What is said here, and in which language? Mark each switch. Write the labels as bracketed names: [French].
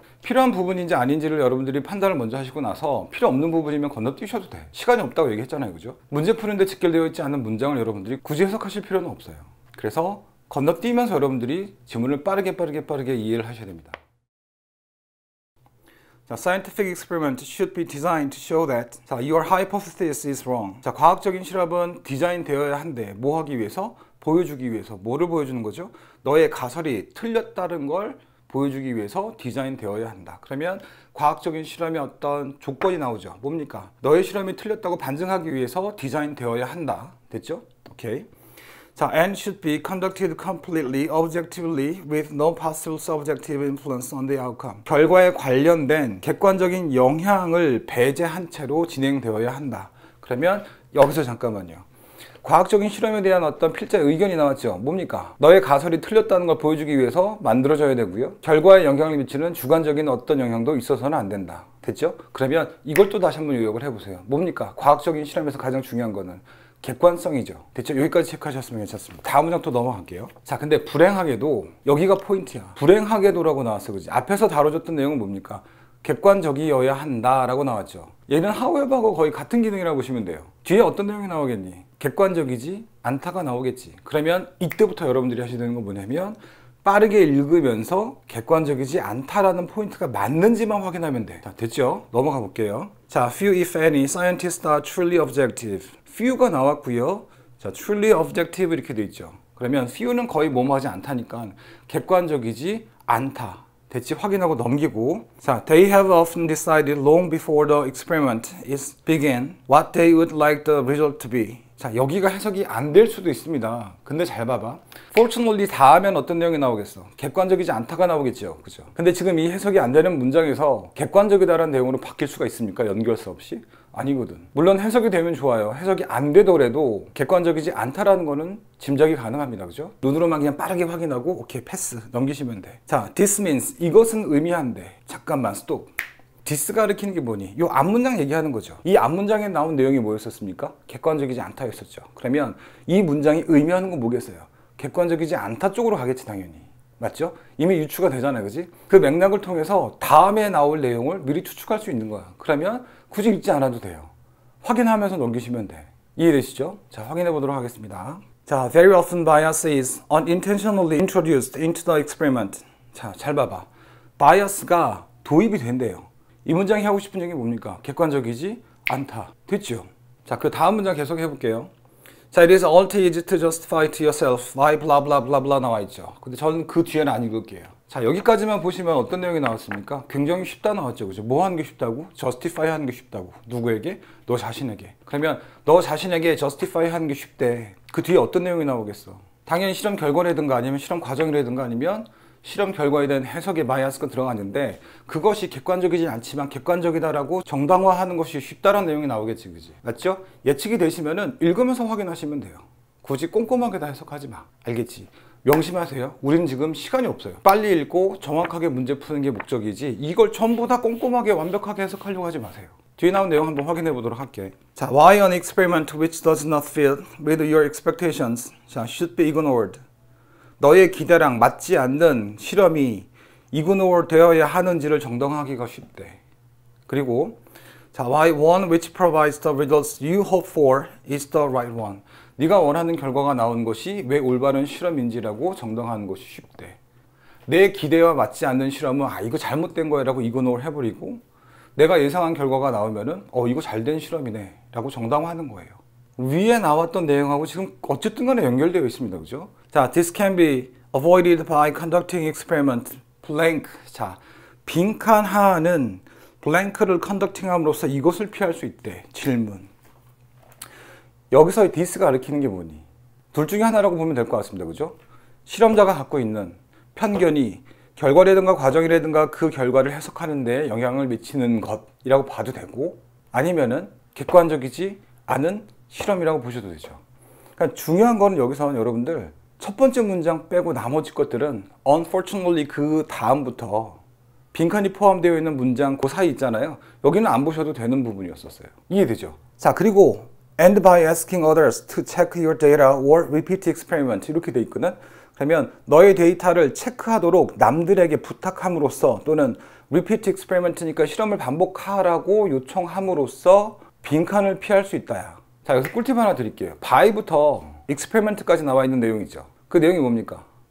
[Korean] 필요한 부분인지 아닌지를 여러분들이 판단을 먼저 하시고 나서 필요 없는 부분이면 건너뛰셔도 돼. 시간이 없다고 얘기했잖아요, 그죠? 문제 푸는데 직결되어 있지 않은 문장을 여러분들이 굳이 해석하실 필요는 없어요. 그래서 건너뛰면서 여러분들이 지문을 빠르게 이해를 하셔야 됩니다. [English] 자, scientific experiment should be designed to show that your hypothesis is wrong. [Korean] 자, 과학적인 실험은 디자인되어야 한데 뭐 하기 위해서? 보여주기 위해서. 뭐를 보여주는 거죠? 너의 가설이 틀렸다는 걸 보여주기 위해서 디자인되어야 한다. 그러면 과학적인 실험의 어떤 조건이 나오죠. 뭡니까? 너의 실험이 틀렸다고 반증하기 위해서 디자인되어야 한다. 됐죠? 오케이. [English] 자, and should be conducted completely objectively with no possible subjective influence on the outcome. [Korean] 결과에 관련된 객관적인 영향을 배제한 채로 진행되어야 한다. 그러면 여기서 잠깐만요. 과학적인 실험에 대한 어떤 필자의 의견이 나왔죠. 뭡니까? 너의 가설이 틀렸다는 걸 보여주기 위해서 만들어져야 되고요, 결과에 영향을 미치는 주관적인 어떤 영향도 있어서는 안 된다. 됐죠? 그러면 이걸 또 다시 한번 요약을 해보세요. 뭡니까? 과학적인 실험에서 가장 중요한 거는 객관성이죠. 됐죠? 여기까지 체크하셨으면 괜찮습니다. 다음 문장 또 넘어갈게요. 자, 근데 불행하게도 여기가 포인트야. 불행하게도라고 나왔어, 그지? 앞에서 다뤄줬던 내용은 뭡니까? 객관적이어야 한다라고 나왔죠. 얘는 however하고 거의 같은 기능이라고 보시면 돼요. 뒤에 어떤 내용이 나오겠니? 객관적이지 않다가 나오겠지. 그러면 이때부터 여러분들이 하셔야 되는 건 뭐냐면 빠르게 읽으면서 객관적이지 않다라는 포인트가 맞는지만 확인하면 돼. 자, 됐죠? 넘어가 볼게요. [English] 자, few if any scientists are truly objective. [Korean] few가 나왔고요. 자, [English] truly objective [Korean] 이렇게 돼 있죠. 그러면 few는 거의 뭐뭐하지 않다니까 객관적이지 않다. 됐지? 확인하고 넘기고. [English] 자, they have often decided long before the experiment is began what they would like the result to be. [Korean] 자, 여기가 해석이 안 될 수도 있습니다. 근데 잘 봐봐. Fortunately 다 하면 어떤 내용이 나오겠어? 객관적이지 않다가 나오겠죠. 그죠? 근데 지금 이 해석이 안 되는 문장에서 객관적이다라는 내용으로 바뀔 수가 있습니까? 연결사 없이? 아니거든. 물론 해석이 되면 좋아요. 해석이 안 되더라도 객관적이지 않다라는 거는 짐작이 가능합니다. 그죠? 눈으로만 그냥 빠르게 확인하고 오케이, 패스 넘기시면 돼. 자, [English] this means [Korean] 이것은 의미한데. 잠깐만, 스톱. this가 가리키는 게 뭐니? 이 앞문장 얘기하는 거죠. 이 앞문장에 나온 내용이 뭐였었습니까? 객관적이지 않다였었죠. 그러면 이 문장이 의미하는 건 뭐겠어요? 객관적이지 않다 쪽으로 가겠지, 당연히. 맞죠? 이미 유추가 되잖아요, 그지? 그 맥락을 통해서 다음에 나올 내용을 미리 추측할 수 있는 거야. 그러면 굳이 읽지 않아도 돼요. 확인하면서 넘기시면 돼. 이해되시죠? 자, 확인해 보도록 하겠습니다. [English] 자, very often bias is unintentionally introduced into the experiment. [Korean] 자, 잘 봐봐. bias가 도입이 된대요. 이 문장이 하고 싶은 얘기 뭡니까? 객관적이지 않다. 됐죠? 자, 그 다음 문장 계속 해볼게요. [English] 자, it is all too easy to justify to yourself why blah blah blah blah [Korean] 나와 있죠. 근데 저는 그 뒤에는 안 읽을게요. 자, 여기까지만 보시면 어떤 내용이 나왔습니까? 굉장히 쉽다 나왔죠. 그죠? 뭐 하는 게 쉽다고? justify 하는 게 쉽다고. 누구에게? 너 자신에게. 그러면 너 자신에게 justify 하는 게 쉽대. 그 뒤에 어떤 내용이 나오겠어? 당연히 실험 결과라든가 아니면 실험 과정이라든가 아니면 실험 결과에 대한 해석의 바이어스가 들어가는데 그것이 객관적이지 않지만 객관적이다라고 정당화하는 것이 쉽다라는 내용이 나오겠지, 그지? 맞죠? 예측이 되시면은 읽으면서 확인하시면 돼요. 굳이 꼼꼼하게 다 해석하지 마. 알겠지? 명심하세요. 우리는 지금 시간이 없어요. 빨리 읽고 정확하게 문제 푸는 게 목적이지 이걸 전부 다 꼼꼼하게 완벽하게 해석하려고 하지 마세요. 뒤에 나온 내용 한번 확인해 보도록 할게. [English] 자, why an experiment which does not fit with your expectations should be ignored. [Korean] 너의 기대랑 맞지 않는 실험이 ignore 되어야 하는지를 정당하기가 쉽대. [English] 그리고 자, why one which provides the results you hope for is the right one. [Korean] 네가 원하는 결과가 나온 것이 왜 올바른 실험인지라고 정당화하는 것이 쉽대. 내 기대와 맞지 않는 실험은 이거 잘못된 거야 라고 ignore 해버리고 내가 예상한 결과가 나오면은 이거 잘된 실험이네 라고 정당화하는 거예요. 위에 나왔던 내용하고 지금 어쨌든 간에 연결되어 있습니다. 그죠? [English] 자, this can be avoided by conducting experiment blank. [Korean] 자, 빈칸하는 블랭크를 컨덕팅함으로써 이것을 피할 수 있대. 질문. 여기서 this가 가리키는 게 뭐니? 둘 중에 하나라고 보면 될 것 같습니다. 그죠? 실험자가 갖고 있는 편견이 결과라든가 과정이라든가 그 결과를 해석하는 데 영향을 미치는 것이라고 봐도 되고, 아니면은 객관적이지 않은 실험이라고 보셔도 되죠. 그러니까 중요한 거는 여기서는 여러분들 첫 번째 문장 빼고 나머지 것들은 unfortunately 그 다음부터 빈칸이 포함되어 있는 문장 그 사이 있잖아요. 여기는 안 보셔도 되는 부분이었었어요. 이해되죠? 자, 그리고 [English] and by asking others to check your data or repeat experiment [Korean] 이렇게 돼 있거든. 그러면 너의 데이터를 체크하도록 남들에게 부탁함으로써 또는 [English] repeat experiment [Korean] 니까 실험을 반복하라고 요청함으로써 빈칸을 피할 수 있다야. 자, 여기서 꿀팁 하나 드릴게요. by부터 experiment까지 나와 있는 내용이죠. 그 내용이 뭡니까?